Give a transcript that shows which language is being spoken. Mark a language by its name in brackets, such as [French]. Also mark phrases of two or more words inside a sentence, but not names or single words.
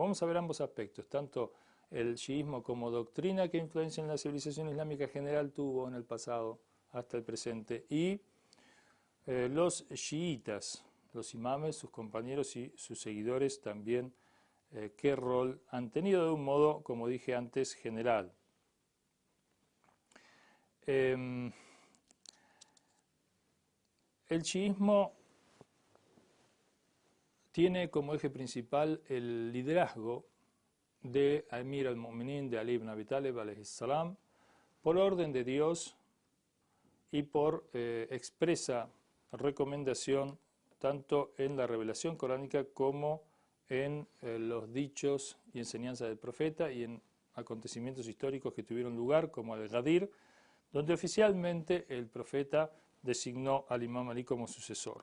[Spanish] Vamos a ver ambos aspectos, tanto el chiismo como doctrina que influencia en la civilización islámica general tuvo en el pasado hasta el presente, y los chiitas, los imames, sus compañeros y sus seguidores también, qué rol han tenido de un modo, como dije antes, general. El chiismo tiene como eje principal el liderazgo de Amir al-Mu'minin, de Ali ibn Abi Talib, [Arabic] عليه السلام, [Spanish] por orden de Dios y por expresa recomendación tanto en la revelación coránica como en los dichos y enseñanzas del profeta y en acontecimientos históricos que tuvieron lugar, como Al-Ghadir, donde oficialmente el profeta designó al Imam Ali como sucesor.